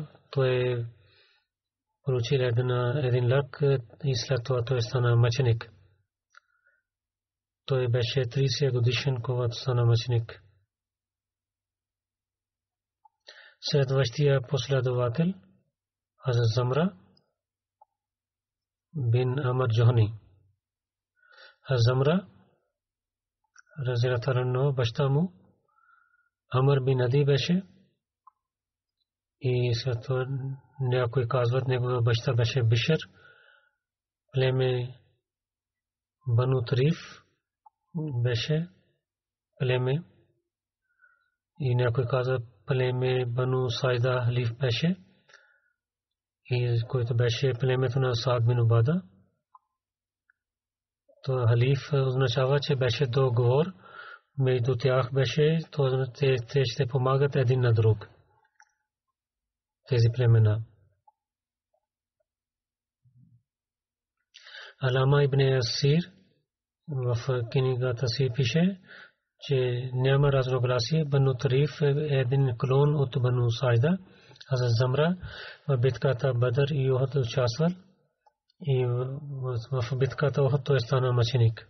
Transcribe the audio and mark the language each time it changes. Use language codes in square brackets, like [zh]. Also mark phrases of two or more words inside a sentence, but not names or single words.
[bg] Той получил един лък и след това той стана мъченик. Той беше 30 годишен, когато стана мъченик. Следващия последовател Хазрат Замра бин Амр Джохани. Замра [ar] رضي الله عنه [bg] баща му Амр бин Ади беше и след това някой казват неговия баща беше Бишр, племе Бану Тариф беше племе и някой казва племе Бану Сайда Халиф беше и който беше племето на Саад бин Убада. То Халиф означава, че беше договор между тях беше, то те ще помагат един на друг. Тези племена. Алама ибн Асир в книгата си пише, че няма разногласие. Бану Тариф е един клон от Бану Сайда. Хазрат Замра в битката Бадър и Ухуд участвал и в битката Ухуд той стана мъченик.